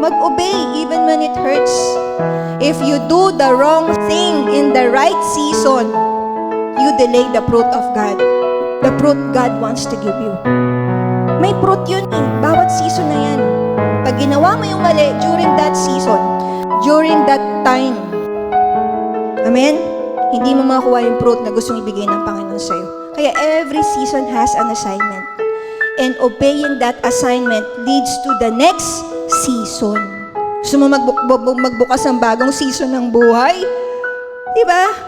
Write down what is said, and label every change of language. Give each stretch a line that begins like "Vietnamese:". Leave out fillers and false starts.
English: Mag-obey even when it hurts. If you do the wrong thing in the right season, you delay the fruit of God. The fruit God wants to give you.
Filipino: May fruit yun eh. Bawat season na yan. Pag ginawa mo yung mali
English: during that season, during that time,
Filipino: amen? Hindi mo makuha yung fruit na gustong ibigay ng Panginoon sa'yo.
English: Kaya every season has an assignment. And obeying that assignment leads to the next season.
Filipino: Gusto mo magbukas ng bagong season ng buhay? Diba?